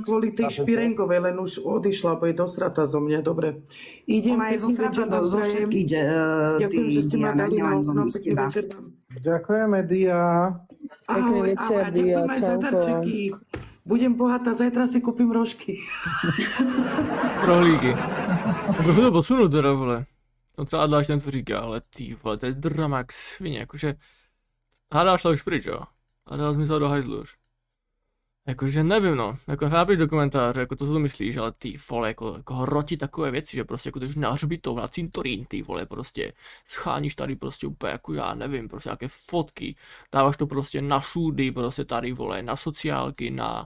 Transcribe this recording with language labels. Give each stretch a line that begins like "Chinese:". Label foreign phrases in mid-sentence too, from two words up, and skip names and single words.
Slovak: kvôli tej Špirenkovej, len už odišla, bo je dosrata zo mňa, dobre. Idem, Ona je zo srata zo všetkých ďakujem, že ste ma dali na oznom, pekný večer vám. Ďakujeme, Dia. Pekný večer, a Dia, ďakujem aj za čauko. darčeky. Budem bohatá, zajtra si kúpim rožky.
Czech: Rohlíky. To to posunu teda, vole. To třeba dáš ten, co říká, ale ty vole, to je drama jak svině, jakože... Hádá šla už pryč, jo. A dala zmizela do hajzlu už. Jakože nevím, no. Jako nápiš do komentáře, jako to, co to myslíš, ale ty vole, jako hroti takové věci, že prostě jako jdeš na hřbitov, na cintorín, ty vole, prostě scháníš tady prostě úplně jako já nevím, prostě nějaké fotky, dáváš to prostě na súdy, prostě tady vole, na sociálky, na...